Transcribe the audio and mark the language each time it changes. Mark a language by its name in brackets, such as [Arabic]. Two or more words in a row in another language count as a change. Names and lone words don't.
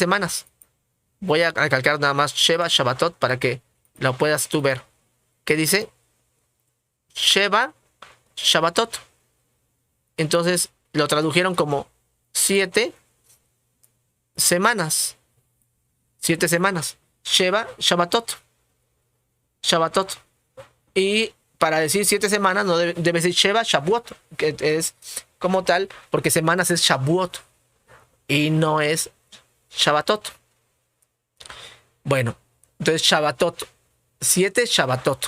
[Spanish] Voy a recalcar nada más [Hebrew] שבע שבתות [Spanish] para que lo puedas tú ver. Que dice [Hebrew] שבע שבתות. [Spanish] Entonces lo tradujeron como 7 semanas. 7 semanas. [Hebrew] שבע שבתות. [Spanish] Shabbatot. Y para decir 7 semanas no debe decir [Hebrew] שבע שבועות, [Spanish] que es como tal, porque semanas es Shavuot y no es Shabbatot. Bueno, entonces Shabbatot, 7 Shabbatot.